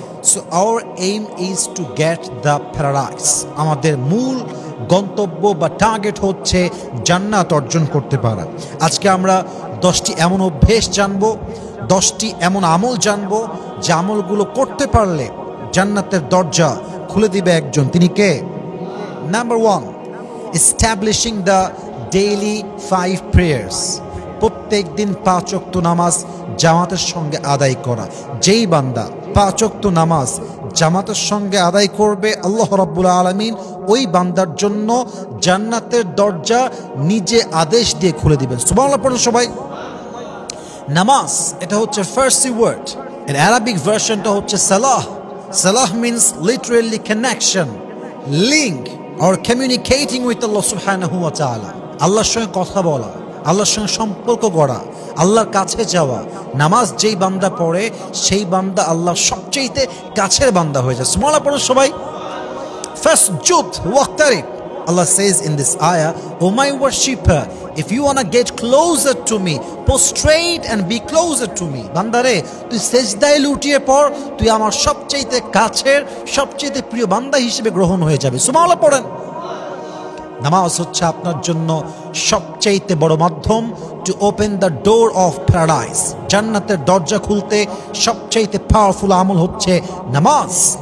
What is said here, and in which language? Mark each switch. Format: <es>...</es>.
<en>So our aim is to get the paradise.</en> <bn>আমাদের মূল গন্তব্য বা টার্গেট হচ্ছে জান্নাত অর্জন করতে পারা। আজকে আমরা 10টি এমন অভ্যেস জানবো, 10টি এমন আমল জানবো, যে আমলগুলো করতে পারলে জান্নাতের দরজা খুলে দিবে একজন। তিনি কে?</bn> <en>Number 1, establishing the daily 5 prayers.</en> <bn>প্রত্যেক দিন 5 ওয়াক্ত নামাজ জামাতের সঙ্গে আদায় করা। যেই বান্দা 5 ওয়াক্ত নামাজ জামাতের সঙ্গে আদায় করবে, আল্লাহ রাব্বুল আলামিন ওই বান্দার জন্য জান্নাতের দরজা নিজে আদেশ দিয়ে খুলে দিবেন। সুবহানাল্লাহ পড়ুন সবাই। নামাজ এটা হচ্ছে ফার্সি ওয়ার্ড, এর আরবিক ভার্সনটা হচ্ছে সালাহ। সালাহ</bn> <en>means literally connection, link or communicating with Allah subhanahu wa ta'ala,</en> <bn>আল্লাহর সঙ্গে কথা বলা, আল্লাহর সঙ্গে সম্পর্ক গড়া, আল্লাহর কাছে যাওয়া। নামাজ যেই বান্দা পড়ে সেই বান্দা আল্লাহর সবচেয়ে কাছের বান্দা হয়ে যায়। সুবহানাল্লাহ পড়ুন সবাই।</bn> <ar>ফাসজুদ ওয়াক্তারিব।</ar> <en>Allah says in this ayah, O my worshipper, if you want to get closer to me, prostrate and be closer to me.</en> <bn>বান্দারে, তুই সেজদায় লুটিয়ে পড়, তুই আমার সবচেয়ে কাছের সবচেয়ে প্রিয় বান্দা হিসেবে গ্রহণ হয়ে যাবে। সুবহানাল্লাহ পড়েন। নামাজ হচ্ছে আপনার জন্য সবচেয়ে বড় মাধ্যম</bn> <en>To open the door of paradise.</en> <bn>জান্নাতের দরজা খুলতে সবচেয়ে পাওয়ারফুল আমল হচ্ছে নামাজ।</bn>